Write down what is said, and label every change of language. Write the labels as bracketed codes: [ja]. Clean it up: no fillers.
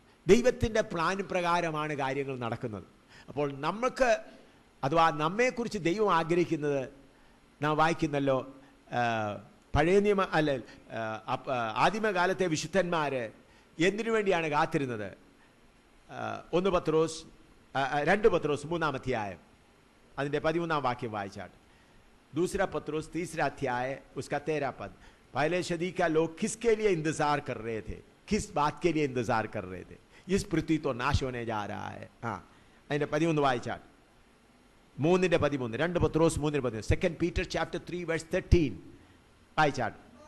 [ml] ദൈവത്തിൻ്റെ പ്ലാൻ പ്രകാരമാണ് കാര്യങ്ങൾ നടക്കുന്നത്. അപ്പോൾ നമുക്ക് അഥവാ നമ്മെക്കുറിച്ച് ദൈവം ആഗ്രഹിക്കുന്നത് നാം വായിക്കുന്നല്ലോ, പഴയ നിയമ അല്ല ആദിമകാലത്തെ വിശുദ്ധന്മാർ എന്തിനു വേണ്ടിയാണ് കാത്തിരുന്നത്? 2 പത്രോസ് 3 അധ്യായം അതിൻ്റെ 13 വാക്യം വായിച്ചാട്ട്. [hi] 2 पत्रोस 3 अध्याय उसका 13 पद. पहले सदी का लोग किसके लिए इंतजार कर रहे थे? किस बात के लिए इंतजार कर रहे थे? इस पृथ्वी तो नाश होने जा रहा है. [ml] हाँ, അതിൻ്റെ 13 വായിച്ചാട്ട്. 3:13 2 പത്രോസ് 3:13. [en] 2 Peter chapter 3 verse 13 [ml] വായിച്ചാട്ട്.